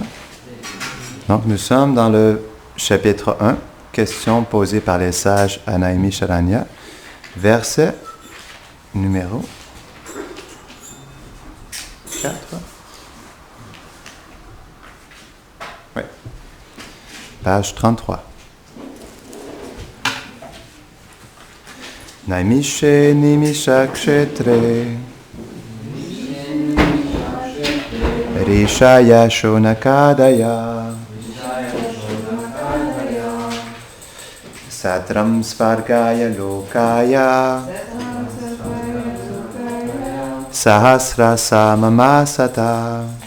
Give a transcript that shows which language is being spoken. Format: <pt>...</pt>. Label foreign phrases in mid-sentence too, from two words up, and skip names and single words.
<fr>Donc nous sommes dans le chapitre 1, questions posées par les sages à Naimisharanya, verset numéro 4. Oui. Page 33.</fr> <sa>नैमिषे निमिष क्षेत्रे ऋषयः शौनकादयः सत्रं स्वर्गाय लोकाय सहस्र सममासत</sa>